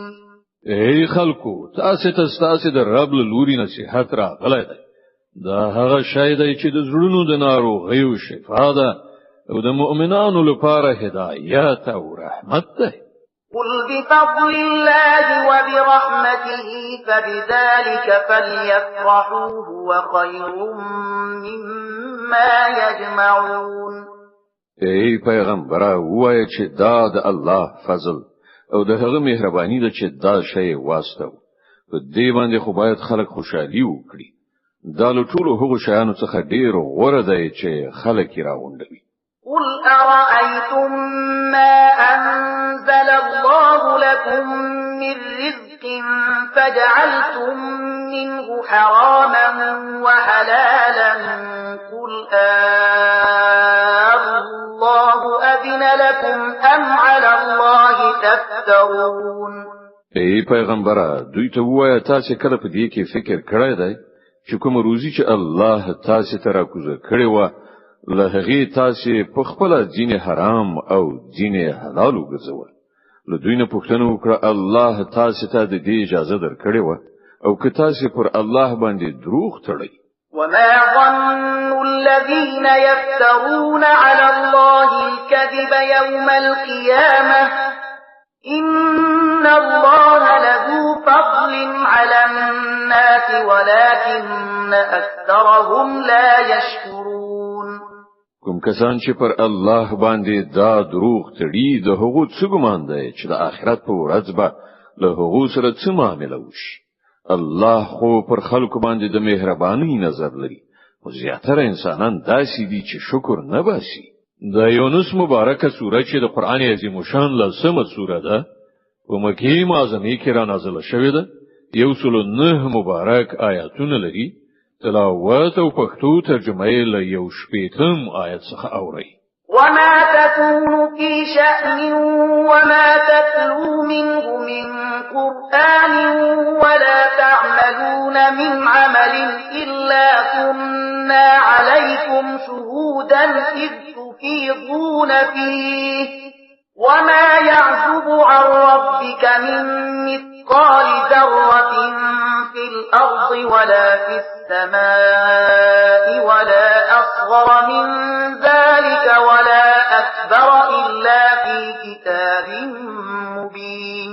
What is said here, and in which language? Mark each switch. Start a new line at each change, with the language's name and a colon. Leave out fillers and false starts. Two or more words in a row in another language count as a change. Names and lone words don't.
Pashto: ای خلکو تاسو د رب له لوري نصيحت راغلی دی دا هغه شی دی چې د زړونو د ناروغیو شفا ده او د مؤمنانو لپاره هدایت او رحمت ده
Arabic: قل بفضل الله وبرحمته فبذلك فليفرحوا هو خير مما يجمعون
Pashto: ای پیغمبر وایي چې دا د الله فضل او د هغه مهرباني ده چې دا شی واسطو په دې باندې خو باید خلک خوشحالي وکړي دا له ټولو هغو شیانو څخه ډیر غوره دی چې خلک یې راغونډوي
Arabic: قل أرأيتم ما أنزل الله لكم من رزق فجعلتم منه حراما وحلالا قل الله أذن لكم أم على الله تفترون
Pashto: ای پیغمبره دوی ته وایه تاسو کله په دې کې فکر کړی دی چې کوم روزي چې الله تاسو ته راکوزه کړی و له هغه تاسو په خپل دین حرام او دین حلال وګرځول له دوی نه پوښتنه وکړه الله تاسو ته د دې اجازه درکړې و او که تاسو پر الله باندې دروغ تړئ
Arabic: وما ظن الذين يفترون على الله الكذب يوم القيامة إن الله لذو فضل على الناس ولكن أكثرهم لا يشكرون
Pashto: کوم کسان چې پر الله باندې دا دروغ تړي د هغو څه ګمان دی چې د آخرت په ورځ به له هغو سره څه معامله وشي الله خو پر خلکو باندې د مهرباني نظر لري او زیاتره انسانان داسې دي چې شکر نه باسي د یونس مبارکه سوره چې د قران عظیم شان لسمه سوره ده په مکه معظمه کې را نازله شوې ده 109 مبارک آیاتونه لري تلاوت او پښتو ترجمه یې له 18 آیت څخه اوري
Arabic: وما تكون في شأن وما تتلو منه من قرآن ولا تعملون من عمل إلا كنا عليكم شهودا إذ تفيضون فيه وما يعزب عن ربك من مثقال ذرة في الأرض ولا في السماء ولا أصغر من ذلك ولا أكبر إلا في كتاب مبين